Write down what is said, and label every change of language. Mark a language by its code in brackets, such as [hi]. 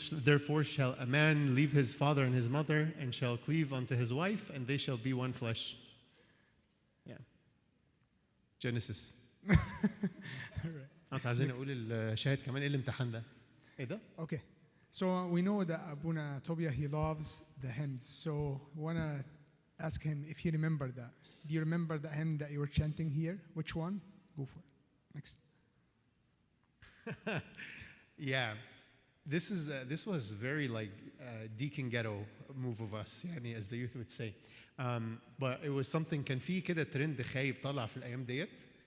[en] Therefore shall a man leave his father and his mother and shall cleave unto his wife, and they shall be one flesh. Yeah. Genesis. [ar] انت عايزين اقول الشاهد كمان ايه الامتحان ده؟ ايه ده؟ [en] Okay. So we know that Abuna Tobia, he loves the hymns. So I want to ask him if he remember that. Do you remember the hymn that you were chanting here? Which one? Go for it. Next. Yeah. This was very like deacon ghetto move of us, [ar] يعني, [en] as the youth would say. But it was something [ar] كان فيه كده ترند خايب طالع في الأيام ديت.